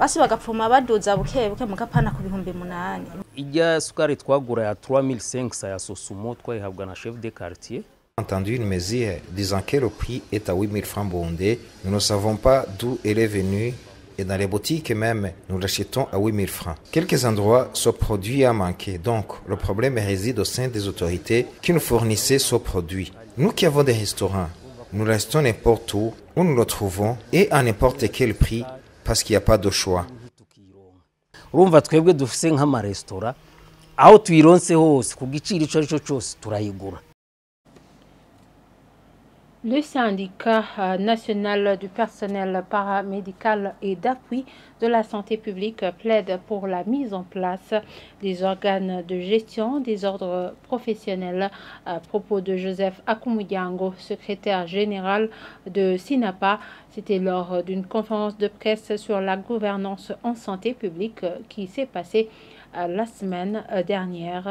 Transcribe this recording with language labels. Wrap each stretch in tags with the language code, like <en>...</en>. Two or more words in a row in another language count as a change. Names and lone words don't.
<fr>Entendu une mesure disant que le prix est à 8 000 francs burundais, nous ne savons pas d'où elle est venue et dans les boutiques même, nous l'achetons à 8 000 francs. Quelques endroits, ce produit a manqué, donc le problème réside au sein des autorités qui nous fournissaient ce produit. Nous qui avons des restaurants, nous restons n'importe où nous le trouvons et à n'importe quel prix parce qu'il n'y a pas de choix.</fr> <rn>Urumva twebwe dufise nk'amaresitora aho tuyironse hose ku giciro ico arico cyose turayigura.</rn> <fr>Le syndicat national du personnel paramédical et d'appui de la santé publique plaide pour la mise en place des organes de gestion des ordres professionnels. À propos de Joseph Akumuyango, secrétaire général de SINAPA, c'était lors d'une conférence de presse sur la gouvernance en santé publique qui s'est passée la semaine dernière.</fr>